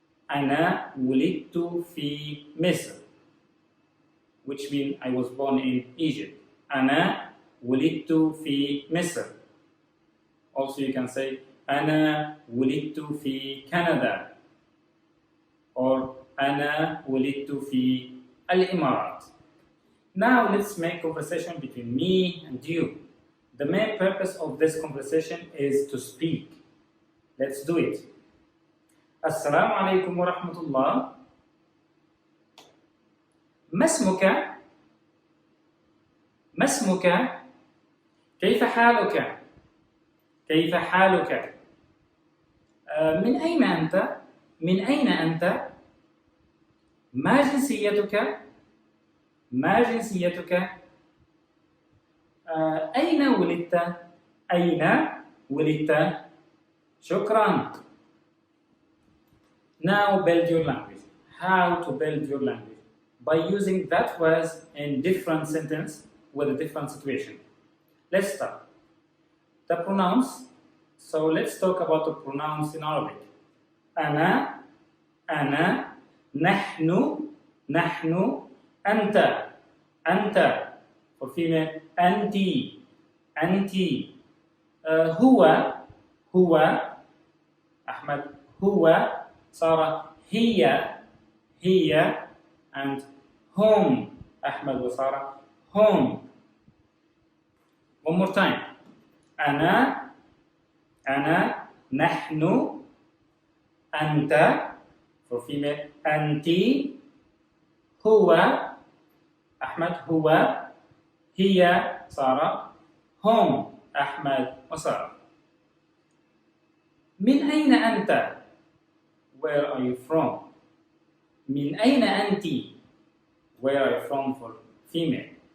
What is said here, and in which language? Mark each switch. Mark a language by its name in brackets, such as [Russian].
[Arabic] أنا ولدت في مصر, [English] which means I was born in Egypt. [Arabic] أنا ولدت في مصر. [English] Also you can say [Arabic] أنا ولدت في كندا [English] or [Arabic] أنا ولدت في الإمارات. [English] Now let's make conversation between me and you. The main purpose of this conversation is to speak. Let's do it. [Arabic] السلام عليكم ورحمة الله. ما اسمك؟ ما اسمك؟ كيف حالك؟ كيف حالك؟ من أين أنت؟ من أين أنت؟ ما جنسيتك؟ ما جنسيتك؟ أين ولدت؟ أين ولدت؟ شكرا. [English] Now build your language. How to build your language? By using that words in different sentence with a different situation. Let's start. The pronouns. So let's talk about the pronouns in Arabic. [Arabic] أنا, أنا, نحن, نحن, أنت, أنت. [English] For female, [Arabic] أنتِ, أنتِ. هو, هو. أحمد, هو. سارة, هي, هي. [English] And home. [Arabic] أحمد وسارة, [English] home. One more time. [Arabic] أنا, أنا نحن أنت [English] for female [Arabic] أنتِ هو أحمد هو هي سارة هم أحمد وسارة. من أين أنت؟ [English] Where are you from? [Arabic] من أين أنتِ? [English] Where are you from for female?